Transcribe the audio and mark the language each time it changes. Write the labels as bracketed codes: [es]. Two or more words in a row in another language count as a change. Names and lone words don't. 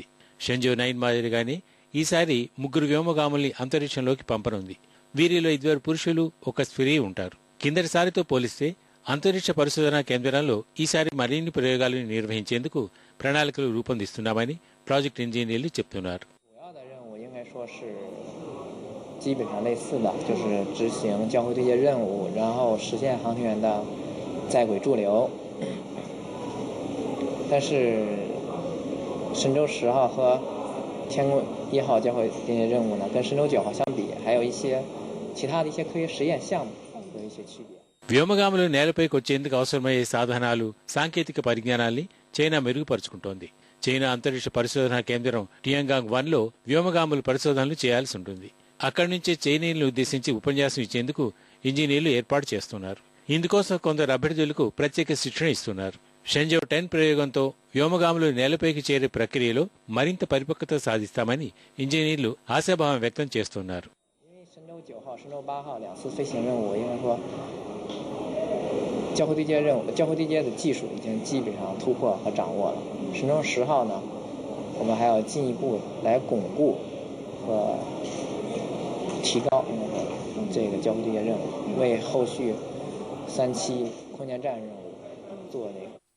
[te] షెంజౌ 9 మాదిరిగానే ఈసారి 3 వ్యోమగాముల్ని అంతరిక్షంలోకి పంపనుంది. వీరిలో 2 పురుషులు, 1 స్త్రీ ఉంటారు. కిందటిసారితో పోలిస్తే అంతరిక్ష పరిశోధనా కేంద్రాల్లో ఈసారి మరిన్ని ప్రయోగాలను నిర్వహించేందుకు ప్రణాళికలు రూపొందిస్తున్నామని ప్రాజెక్ట్ ఇంజనీర్లు చెప్తున్నారు. [zh] 基本上类似的，就是执行交会对接任务，然后实现航天员的在轨驻留。但是神舟10号和天宫1号交会对接任务呢，跟神舟9号相比，还有一些其他的一些科学实验项目有一些区别。 [te] వ్యోమగాములు నేలపైకి వచ్చేందుకు అవసరమయ్యే సాధనాలు, సాంకేతిక పరిజ్ఞానాల్ని చైనా మెరుగుపరుచుకుంటోంది. చైనా అంతరిక్ష పరిశోధనా కేంద్రం టియాంగాంగ్ 1లో వ్యోమగాముల పరిశోధనలు చేయాల్సి ఉంటుంది. అక్కడి నుంచే చైనీయులను ఉద్దేశించి ఉపన్యాసం ఇచ్చేందుకు ఇంజనీర్లు ఏర్పాటు చేస్తున్నారు. ఇందుకోసం కొందరు అభ్యర్థులకు ప్రత్యేక శిక్షణ ఇస్తున్నారు. షెంజౌ 10 ప్రయోగంతో వ్యోమగాములు నేలపైకి చేరే ప్రక్రియలో మరింత పరిపక్వత సాధిస్తామని ఇంజనీర్లు ఆశాభావం వ్యక్తం చేస్తున్నారు. [zh] 神舟9号、神舟8号2次飞行任务，应该说交会对接任务、交会对接的技术已经基本上突破和掌握了。神舟10号呢，我们还要进一步来巩固和提高这个交会对接任务，为后续3期空间站任务做这个